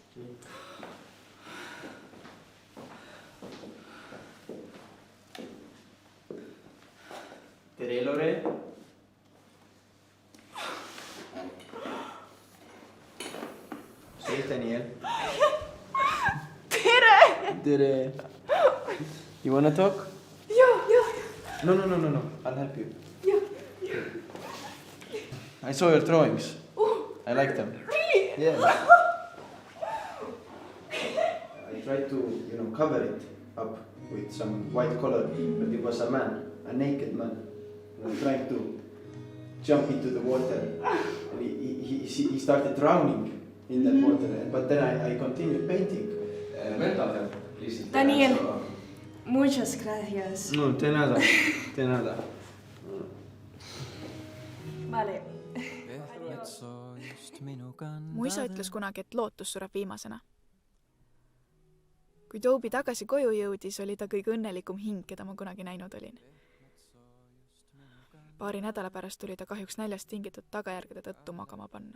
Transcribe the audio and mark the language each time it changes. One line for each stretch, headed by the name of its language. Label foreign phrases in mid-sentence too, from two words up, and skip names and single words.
Estonian: Tere, Lore. See Daniel. Tere.
English: You wanna talk? Yeah. No. I'll help you. I saw your drawings. I like them. Really? Yeah. I tried to, cover it up with some white color, but it was a man, a naked man, trying to jump into the water. And he started drowning in that water, but then I continued painting.
Spanish: Daniel, muchas gracias. No, de nada. Vale.
Estonian: Mu isa ütles kunagi, et lootus sureb viimasena. Kui Toby tagasi koju jõudis, oli ta kõige õnnelikum hing, keda ma kunagi näinud olin. Paari nädala pärast tuli ta kahjuks näljast tingitud tagajärgede tõttu magama panna.